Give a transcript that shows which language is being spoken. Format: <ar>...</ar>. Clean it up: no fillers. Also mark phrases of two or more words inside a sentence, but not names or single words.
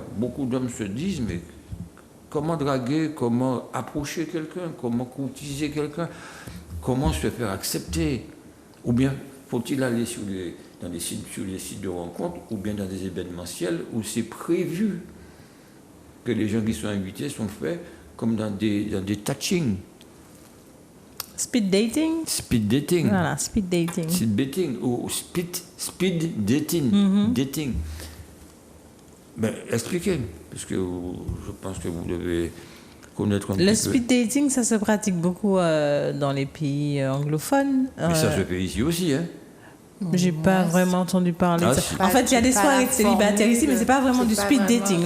<fr>Beaucoup d'hommes se disent, mais comment draguer, comment approcher quelqu'un, comment courtiser quelqu'un, comment se faire accepter? Ou bien faut-il aller sur les sites de rencontres, ou bien dans des événementiels où c'est prévu que les gens qui sont invités sont faits comme dans des touchings.</fr> <en>Speed dating. Speed dating. Voilà, speed dating. Speed dating ou speed dating. Dating.</en> <fr>Ben, expliquez, parce que je pense que vous devez connaître un petit peu. Le</fr> <en>speed dating,</en> <fr>ça se pratique beaucoup dans les pays anglophones. Mais ça se fait ici aussi, hein. J'ai pas vraiment entendu parler de ça. Si. En fait, il y a des soirées de célibataires ici, mais c'est pas vraiment du</fr> <en>speed dating.</en>